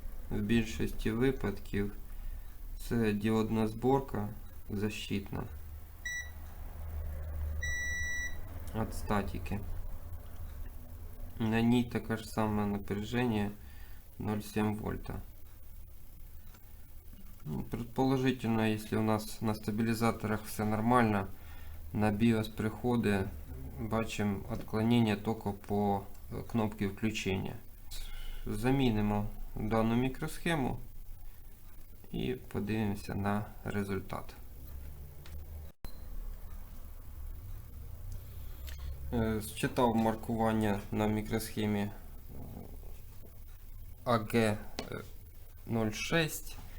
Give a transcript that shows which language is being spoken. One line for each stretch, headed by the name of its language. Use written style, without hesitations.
Ukrainian: В більшості випадків це діодна зборка защитна від статики.
Russian: На ней такое же самое напряжение 0,7 вольта. Ну, предположительно, если у нас на стабилизаторах все нормально, на BIOS приходы бачим отклонение только по кнопке включения.
Ukrainian: Замінимо дану мікросхему і подивимося на результат. Считав маркування на мікросхемі AG06.